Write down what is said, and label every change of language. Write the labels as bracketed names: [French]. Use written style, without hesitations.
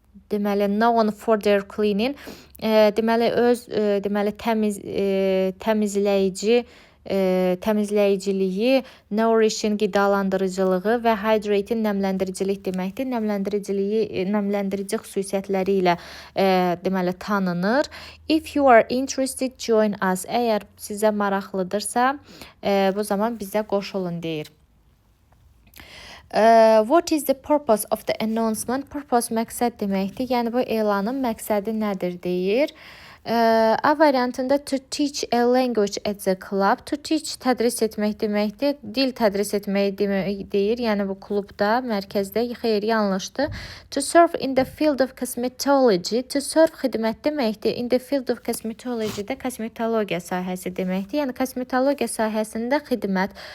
[Azerbaijani] Deməli [English] known for their cleaning, [Azerbaijani] deməli öz deməli təmizləyiciliyi, nourishing qidalandırıcılığı və hydrating nəmləndiricilik deməkdir. Nəmləndirici xüsusiyyətləri ilə deməli tanınır. [English] If you are interested, join us. [Azerbaijani] Əgər sizə maraqlıdırsa, bu zaman bizə qoşulun deyir. [English] What is the purpose of the announcement? [Azerbaijani] Purpose məqsəd deməkdir. Yəni bu elanın məqsədi nədir deyir. [English] A variantında to teach a language at the club. [Azerbaijani] To teach tədris etmək deməkdir. Dil tədris etməyi deyir. Yəni bu klubda, mərkəzdə. Xeyr, yanlışdır. [English] To serve in the field of cosmetology. [Azerbaijani] To serve xidmət deməkdir. [English] In the field of cosmetology- [Azerbaijani] də kosmetologiya sahəsi deməkdir. Yəni kosmetologiya sahəsində xidmət.